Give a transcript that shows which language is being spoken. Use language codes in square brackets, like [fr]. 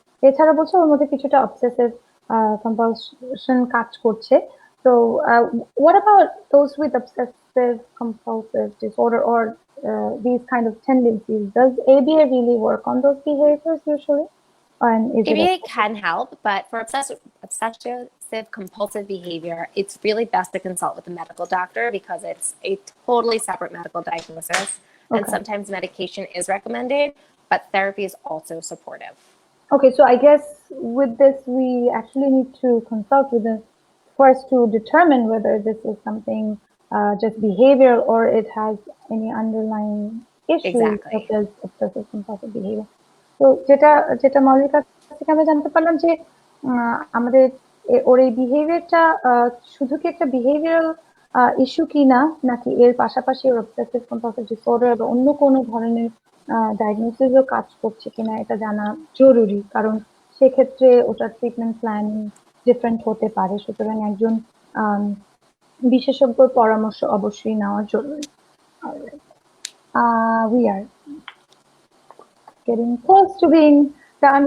[bn] এছাড়া বলছে ওর মধ্যে কিছুটা অবসেসিভ compulsion কাজ করছে। [en] So what about those with obsessive compulsive disorder or these kind of tendencies? Does ABA really work on those behaviors usually? And is ABA can help, but for obsessive compulsive behavior, it's really best to consult with a medical doctor because it's a totally separate medical diagnosis. And sometimes medication is recommended, but therapy is also supportive. Okay, so I guess with this, we actually need to consult with them first to determine whether this is something just behavioral or it has any underlying issues such as obsessive compulsive behavior. [bn] So যেটা মৌলিক কাছ থেকে আমরা জানতে পারলাম যে আমাদের ওর এই বিহেভিয়ারটা শুধু কি একটা বিহেভিয়ারাল ইস্যু কিনা, নাকি এর পাশাপাশি ওর অবসেসিভ কম্পালসিভ ডিসঅর্ডার বা অন্য কোনো ধরনের ডায়াগনোসিসও কাজ করছে কিনা এটা জানা জরুরি, কারণ সেক্ষেত্রে ওটার ট্রিটমেন্ট প্ল্যান ডিফারেন্ট হতে পারে। সুতরাং একজন বিশেষজ্ঞর পরামর্শ অবশ্যই নেওয়া জরুরি। [en] We are getting close to being done.